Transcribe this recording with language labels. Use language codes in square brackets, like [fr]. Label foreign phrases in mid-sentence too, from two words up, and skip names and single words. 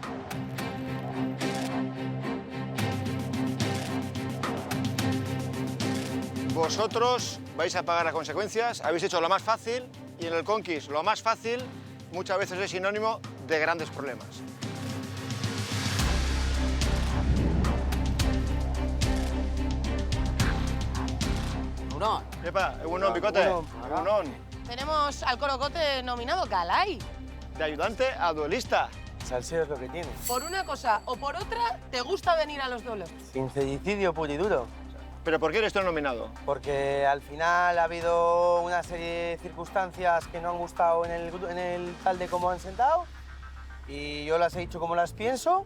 [es] Vosotros vais a pagar las consecuencias, habéis hecho lo más fácil y en el Conquist lo más fácil muchas veces es sinónimo de grandes problemas. Uno. [eu] Epa, egunon, Picote. Egunon. [es] Tenemos al Corocote nominado Galay. De ayudante a duelista. Salseo es lo que tiene. Por una cosa o por otra, ¿te gusta venir a los duelos? Sincericidio puro y duro. ¿Pero por qué eres tú el nominado? Porque al final ha habido una serie de circunstancias que no han gustado en el tal de cómo han sentado y yo las he dicho como las pienso.